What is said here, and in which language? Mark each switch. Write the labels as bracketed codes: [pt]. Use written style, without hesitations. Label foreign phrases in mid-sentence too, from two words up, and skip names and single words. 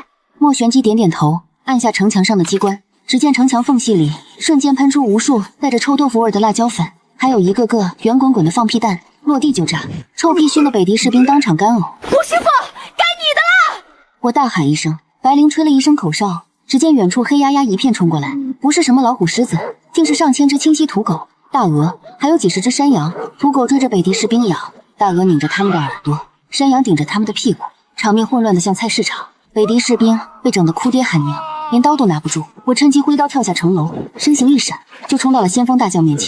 [zh] 莫玄机點點頭，按下城牆上的机關，只見城牆縫隙裡瞬間噴出无数帶着臭豆腐味的辣椒粉，還有一個個圓滾滾的放屁彈，落地就炸。臭屁燻的北狄士兵當場乾嘔。吴師傅，該你的了！我大喊一聲，白灵吹了一聲口哨，只見遠處黑壓压一片衝過來，不是什麼老虎獅子，竟是上千只清溪土狗、大鵝，還有幾十只山羊。土狗追着北狄士兵咬，大鵝擰着他們的耳朵，山羊頂着他們的屁股，場面混亂的像菜市场。北狄士兵被整得哭爹喊娘，連刀都拿不住。我趁機揮刀跳下城樓，身形一閃，就衝到了先锋大将面前。